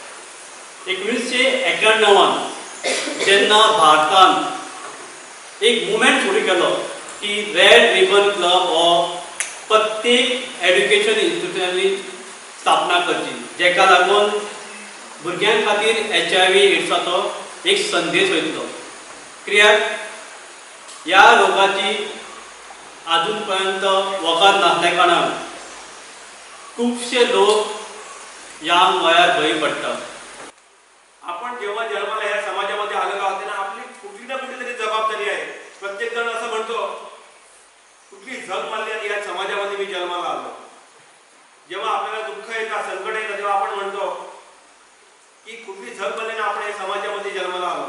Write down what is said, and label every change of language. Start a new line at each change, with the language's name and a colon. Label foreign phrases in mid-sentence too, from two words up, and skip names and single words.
Konkani: 1991 जेन्ना भारतान एक मुवमेंट सुरू केलो की रेड रिबन क्लब हो प्रत्येक
English: education institutions
Konkani: स्थापना करची, जेका लागून भुरग्यां खातीर HIV एड्साचो एक संदेश वयतलो। कित्याक ह्या रोगाची अजून पर्यंत वखद नासल्या कारणान खूबशे लोक ह्या वयार बळी पडटात।
Marathi: आपण जेव्हा जन्माला या समाजामध्ये आलेलो आहोत ना, आपली कुठली ना कुठली तरी जबाबदारी आहे। प्रत्येक जण असं म्हणतो कुठली झग मारली आणि या समाजामध्ये मी जन्माला आलो। जेव्हा आपल्याला दुःख येतं, संकट येतं, तेव्हा आपण म्हणतो की कुठली झग मारली ना आपण या समाजामध्ये जन्माला आलो।